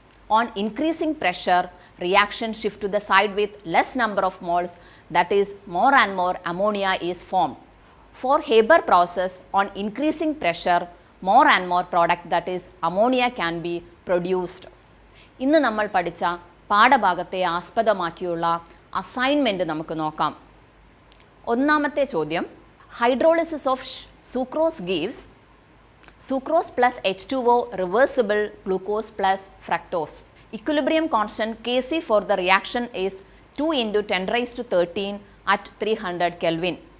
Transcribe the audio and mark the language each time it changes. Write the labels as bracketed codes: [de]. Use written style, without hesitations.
[en] On increasing pressure, reaction shift to the side with less number of moles, that is more and more ammonia is formed. For Heber process, on increasing pressure, more and more product, that is ammonia, can be produced. [ml] ഇന്ന് നമ്മൾ പഠിച്ച പാഠഭാഗത്തെ ആസ്പദമാക്കിയുള്ള assignment നമുക്ക് നോക്കാം. ഒന്നാമത്തെ ചോദ്യം: [en] Hydrolysis of sucrose gives sucrose plus H2O reversible glucose plus fructose. Equilibrium constant Kc for the reaction is 2 into 10 raised to 13 at 300 Kelvin.